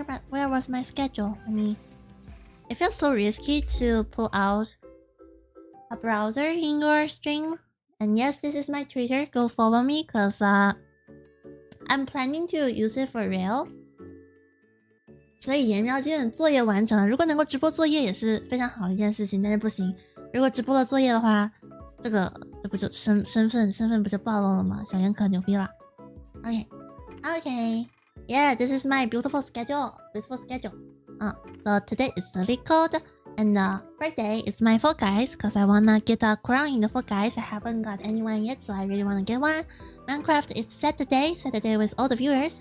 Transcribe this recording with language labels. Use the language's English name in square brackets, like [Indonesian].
[English] Where was my schedule? I mean, it feels so risky to pull out a browser in your stream. And yes, this is my Twitter. Go follow me, cause I'm planning to use it for real. [Chinese] 所以颜料今天作业完成了，如果能够直播作业也是非常好的一件事情，但是不行，如果直播了作业的话，这不就身份不就暴露了吗？小严可牛逼了。 [English] Okay, yeah, this is my beautiful schedule. So today is the Leetcode, and Friday is my Fall Guys, cause I wanna get a crown in the Fall Guys. I haven't got anyone yet, so I really wanna get one. Minecraft is Saturday with all the viewers.